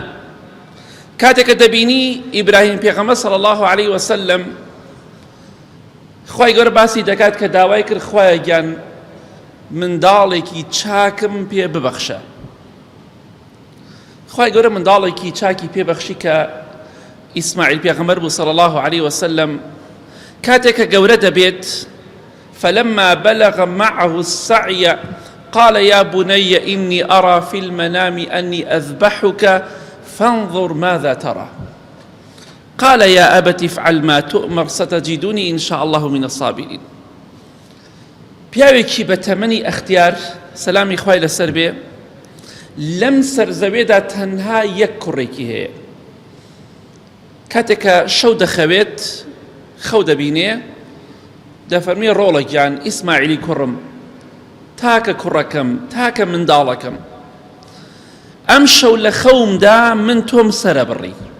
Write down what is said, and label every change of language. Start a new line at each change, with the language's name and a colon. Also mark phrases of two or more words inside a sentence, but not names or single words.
Central Kurdish: کاتێککە دەبینی ئیبراهیم پێغەمبەر
Arabic: صلی الله علیه وسلم
Central Kurdish: خوای گەورە باسی دەکات کە داوای کرد، خوایە گیان منداڵێکی چاکم پێ ببەخشە. خوای گەورە منداڵێکی چاکی پێبەخشی کە ئیسماعیل پێغەمبەر بوو
Arabic: صلی الله علیه وسلم.
Central Kurdish: کاتێککە گەورە دەبێت،
Arabic: فلما بلغ معه السعي قال يا بني إني أرى في المنام أني أذبحك فانظر ماذا ترى قال يا أبت افعل ما تؤمر ستجدني إن شاء الله من الصابرين.
Central Kurdish: پیاوێکی بە تەمەنی ئەختیار، سەلامی خوای لەسەر بێ، لەم سەرزەوێدا تەنها یەک کوڕێکی هەیە. کاتێککە شەو دەخەوێت، خەو دەبینێ، دەفەرمێ ڕۆڵە گیان ئیسماعیلی کوڕم، تاکە کوڕەکەم، تاکە منداڵەکەم، ئەم شەو لە خەومدا من تۆم سەرە بڕی.